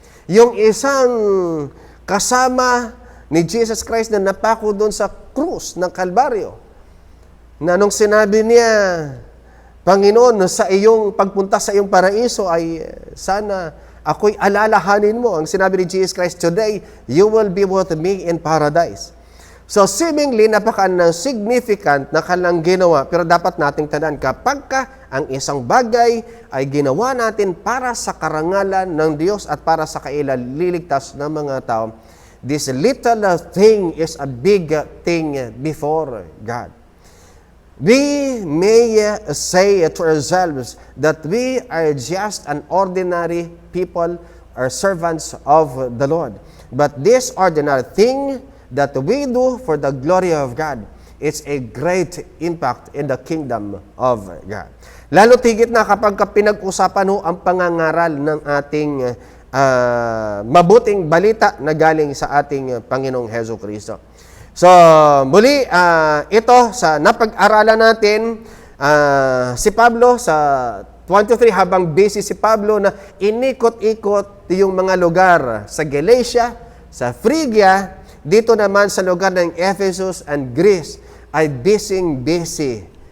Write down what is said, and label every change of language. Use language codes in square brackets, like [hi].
[tl] Yung isang kasama ni Jesus Christ na napako doon sa krus ng Kalbaryo, na nung sinabi niya, Panginoon, sa iyong pagpunta sa iyong paraiso ay sana ako'y alalahanin mo. Ang sinabi ni [en] Jesus Christ, today, you will be with me in paradise. [tl] So seemingly, napaka-significant na kanilang ginawa, pero dapat nating tandaan, kapag ang isang bagay ay ginawa natin para sa karangalan ng Diyos at para sa kailaliligtas ng mga tao, [en] this little thing is a big thing before God. We may say to ourselves that we are just an ordinary people or servants of the Lord. But this ordinary thing that we do for the glory of God, it's a great impact in the kingdom of God. [tl] Lalo tigit na kapag pinag-usapan ang pangangaral ng ating mabuting balita na galing sa ating Panginoong Hesukristo. So, muli, ito sa napag-aralan natin, si Pablo sa 23, habang busy si Pablo na inikot-ikot yung mga lugar sa Galatia, sa Phrygia, dito naman sa lugar ng Ephesus and Greece, ay busy.